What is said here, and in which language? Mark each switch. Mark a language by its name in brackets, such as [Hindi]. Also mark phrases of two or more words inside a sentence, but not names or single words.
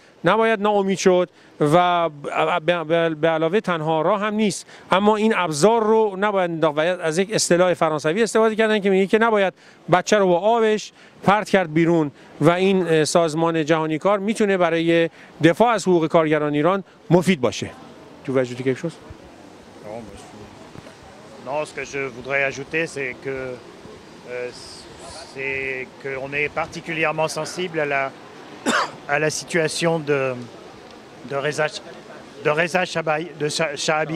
[Persian] نباید ناامید شد و به علاوه تنها راه هم نیست، اما این ابزار رو نباید از یک اصطلاح فرانسوی استفاده کردن که میگه که نباید بچه رو با آبش پرت کرد بیرون و این سازمان جهانی کار میتونه برای دفاع از حقوق کارگران ایران مفید باشه. [French] tu voudrais quelque chose? Non, ce que je voudrais ajouter, c'est qu'on est particulièrement sensible à la situation de Reza Shahabi.